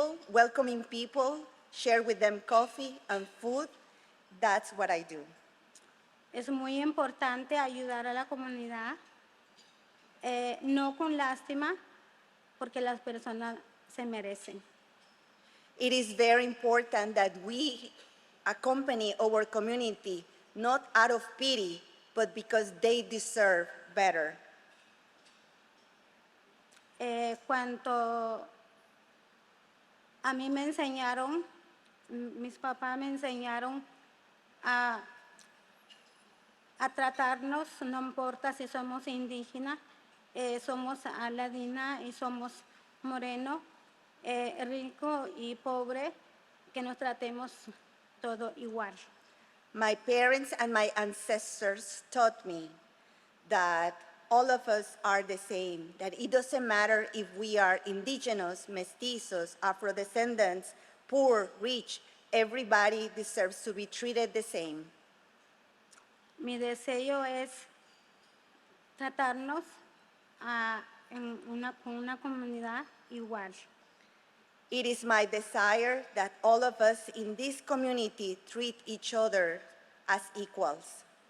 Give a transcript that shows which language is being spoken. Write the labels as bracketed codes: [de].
[en] Welcoming people, share with them coffee and food. That's what I do. [es] Es muy importante ayudar a la comunidad, no con lástima, porque las personas se merecen. [en] It is very important that we accompany our community, not out of pity, but because they deserve better. [es] Cuando a mí me enseñaron, mis papás me enseñaron a tratarnos, no importa si somos indígenas, somos ladina y somos moreno, rico y pobre, que nos tratemos todo igual. [en] My parents and my ancestors taught me that all of us are the same, that it doesn't matter if we are indigenous, mestizos, Afro-descendants, poor, rich, everybody deserves to be treated the same. [es] Mi deseo es tratarnos con una comunidad igual. [en] It is my desire that all of us in this community treat each other as equals.